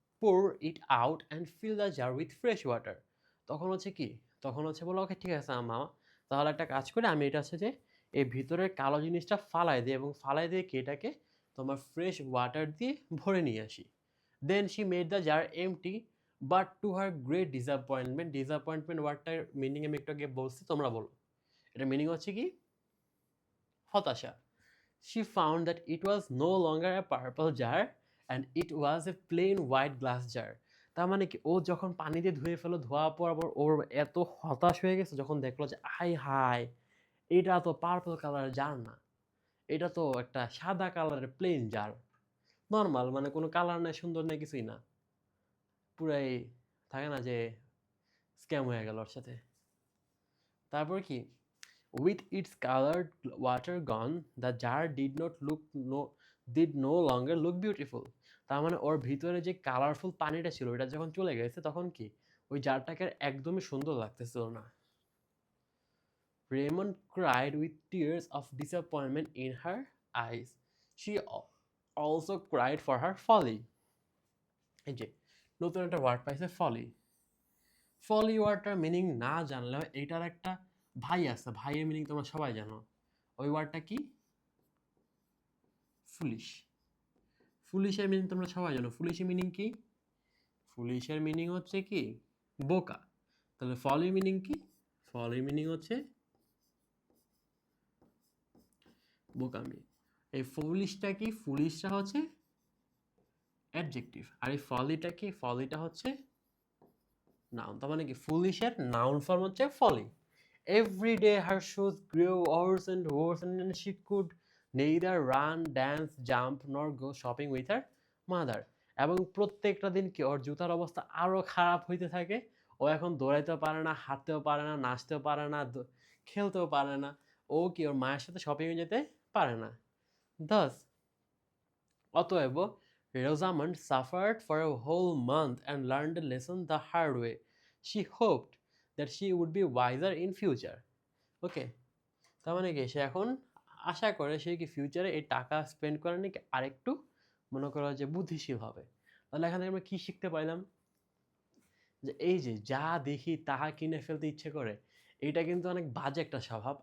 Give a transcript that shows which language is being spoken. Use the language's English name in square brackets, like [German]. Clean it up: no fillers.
[English] pour it out and fill the jar with fresh water. [Bangla] তখন হচ্ছে কি, তখন হচ্ছে বলো ওকে ঠিক আছে মামা, তাহলে একটা কাজ করে আমি এটা হচ্ছে যে এই ভিতরের কালো জিনিসটা ফালাই দিই এবং ফালাই দিয়ে কি এটাকে তোমার ফ্রেশ ওয়াটার দিয়ে ভরে নিয়ে আসি। [English] then she made the jar empty, but to her great disappointment, [Bangla] disappointment ওয়ার্ডটার meaning আমি একটু আগে বলছি, তোমরা বলো এটা মিনিং হচ্ছে কি, হতাশা। [English] She found that it was no longer a purple jar and it was a plain white glass jar. [Bangla] তার মানে কি ও যখন পানি দিয়ে ধুয়ে ফেলো, ধোয়া পর ওর এত হতাশ হয়ে গেছে যখন দেখলো যে আই হাই, এটা তো পার্পল কালারের জার না, এটা তো একটা সাদা কালারের প্লেন জার, নর্মাল, মানে কোনো কালার নাই, সুন্দর নেই, কিছুই না, পুরাই থাকে না যে স্ক্যাম হয়ে গেল ওর সাথে। তারপর কি, [English] with its colored water gone, the jar did no longer look beautiful. [Bangla] তার মানে ওর ভিতরে যে কালারফুল পানিটা ছিল এটা যখন চলে গেছে তখন কি ওই জারটাকে একদমই সুন্দর লাগতেছিল না। [English] Raymond cried with tears of disappointment in her eyes. She also cried for her folly. [Bangla] এই যে নতুন একটা ওয়ার্ড পাইছে, ফলি। ফলি ওয়ার্ডটার মিনিং না জানলেও এটার একটা ভাই আছে, ভাইয়ের মিনিং তোমরা সবাই জানো। ওই ওয়ার্ডটা কি, ফুলিশ। ফুলিশের মিনিং তোমরা সবাই জানো, ফুলিশের মিনিং কি, ফুলিশের মিনিং হচ্ছে কি বোকা। তাহলে ফলির মিনিং কি, ফলির মিনিং হচ্ছে বোকামি। এই ফুলিশটা কি, ফুলিশটা হচ্ছে অ্যাডজেক্টিভ, আর এই ফলিটা কি, ফলিটা হচ্ছে নাউন। তার মানে কি ফুলিশের নাউন ফর্ম হচ্ছে ফলি। [English] Every day her shoes grew worse and worse and she could neither run, dance, jump nor go shopping with her mother. [Bangla] এবং প্রত্যেকটা দিন কি ওর জুতার অবস্থা আরো খারাপ হইতে থাকে, ও এখন দৌড়াইতেও পারে না, হাঁটতেও পারে না, নাচতেও পারে না, খেলতেও পারে না, ও কি ওর মায়ের সাথে শপিংয়ে যেতে পারে না। [English] Thus, [Bangla] অতএব [English] Rosamond suffered for a whole month and learned a lesson the hard way. She hoped that she would be wiser in future. [Bangla] ওকে, তার মানে কি সে এখন আশা করে সে কি ফিউচারে এই টাকা স্পেন্ড করে নাকি আরেকটু মনে করো যে বুদ্ধিশীল হবে। তাহলে এখানে আমরা কি শিখতে পাইলাম, যে এই যে যা দেখি তাহা কিনে ফেলতে ইচ্ছে করে, এটা কিন্তু অনেক বাজে একটা স্বভাব।